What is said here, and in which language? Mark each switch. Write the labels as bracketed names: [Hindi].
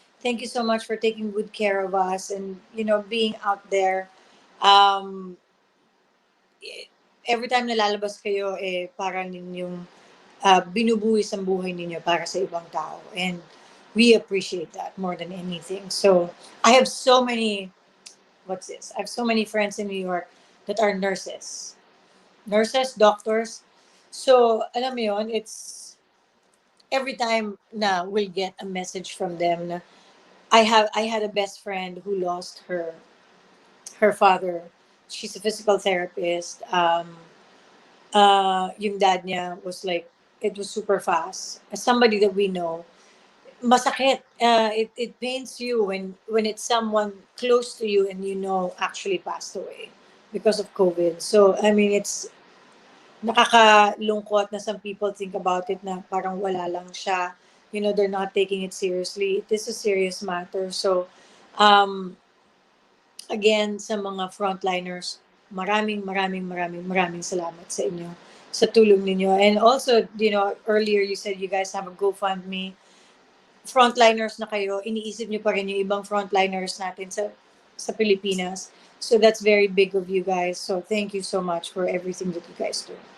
[English] Thank you so much for taking good care of us and, being out there. Every time [Filipino] na lalabas kayo, parang ninyong binubuwis ang buhay ninyo para sa ibang tao. [English] And we appreciate that more than anything. So, I have so many, I have so many friends in New York that are nurses. Nurses, doctors. So, [Filipino] alam mo yun, [English] it's every time na we'll get a message from them na I had a best friend who lost her father. She's a physical therapist. [Filipino] Yung dad niya [English] was like, it was super fast. As somebody that we know, [Filipino] masakit. [English] It pains you when it's someone close to you and actually passed away because of COVID. So, I mean, it's [Filipino] nakakalungkot na [English] some people think about it na [Filipino] parang wala lang siya. [English] They're not taking it seriously. It is a serious matter. [Filipino] So, again, sa mga frontliners, maraming salamat sa inyo, sa tulong ninyo. [English] And also, earlier you said you guys have a GoFundMe. [Filipino] Frontliners na kayo, iniisip nyo pa rin yung ibang frontliners natin sa Pilipinas. [English] So that's very big of you guys. So thank you so much for everything that you guys do.